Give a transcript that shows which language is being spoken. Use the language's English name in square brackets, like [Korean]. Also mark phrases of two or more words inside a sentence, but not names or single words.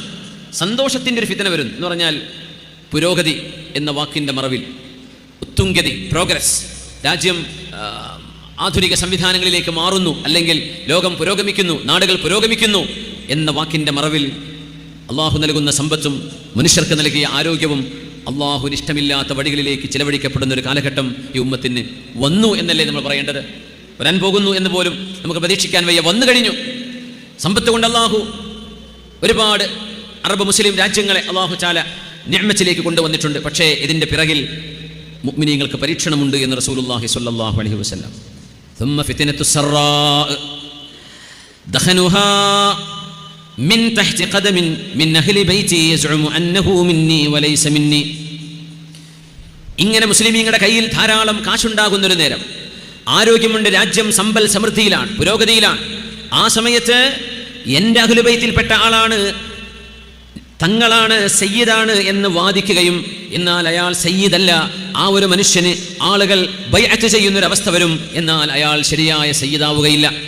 [Malayalam] സന്തോഷത്തിൻ്റെ ഒരു ഫിത്ന വരും എന്ന് പറഞ്ഞാൽ പുരോഗതി എന്ന വാക്കിൻ്റെ മറവിൽ ഉത്തുംഗതി, പ്രോഗ്രസ്, രാജ്യം ആധുനിക സംവിധാനങ്ങളിലേക്ക് മാറുന്നു, അല്ലെങ്കിൽ ലോകം പുരോഗമിക്കുന്നു, നാടുകൾ പുരോഗമിക്കുന്നു എന്ന വാക്കിൻ്റെ മറവിൽ അള്ളാഹു നൽകുന്ന സമ്പത്തും മനുഷ്യർക്ക് നൽകിയ ആരോഗ്യവും അള്ളാഹുവിന് ഇഷ്ടമില്ലാത്ത വഴികളിലേക്ക് ചിലവഴിക്കപ്പെടുന്ന ഒരു കാലഘട്ടം ഈ ഉമ്മത്തിന് വന്നു എന്നല്ലേ നമ്മൾ പറയേണ്ടത്? വരാൻ പോകുന്നു എന്ന് പോലും നമുക്ക് പ്രതീക്ഷിക്കാൻ വയ്യ. വന്നു കഴിഞ്ഞു. സമ്പത്ത് കൊണ്ട് അള്ളാഹു ഒരുപാട് അറബ് മുസ്ലിം രാജ്യങ്ങളെ അള്ളാഹു ചാല നിഅ്മത്തിലേക്ക് കൊണ്ടുവന്നിട്ടുണ്ട്. പക്ഷേ ഇതിൻ്റെ പിറകിൽ മുഅ്മിനീങ്ങൾക്ക് പരീക്ഷണമുണ്ട് എന്ന് [Arabic] رسول الله صلى الله عليه وسلم. ثم فتنة السراء دخنها من تحت قدم من أهل بيتي يزعم أنه مني وليس مني. [Malayalam] ഇങ്ങനെ മുസ്ലിമീങ്ങളുടെ കയ്യിൽ ധാരാളം കാശുണ്ടാകുന്നൊരു നേരം, ആരോഗ്യമുണ്ട്, രാജ്യം സമ്പൽ സമൃദ്ധിയിലാണ്, പുരോഗതിയിലാണ്. ആ സമയത്ത് എൻ്റെ [Arabic] أهل بيت [Malayalam] ആളാണ്, തങ്ങളാണ്, സയ്യിദാണ് എന്ന് വാദിക്കുകയും എന്നാൽ അയാൾ സയ്യിദല്ല, ആ ഒരു മനുഷ്യന് ആളുകൾ ബൈഅത്ത് ചെയ്യുന്നൊരവസ്ഥ വരും, എന്നാൽ അയാൾ ശരിയായ സയ്യിദാവുകയില്ല.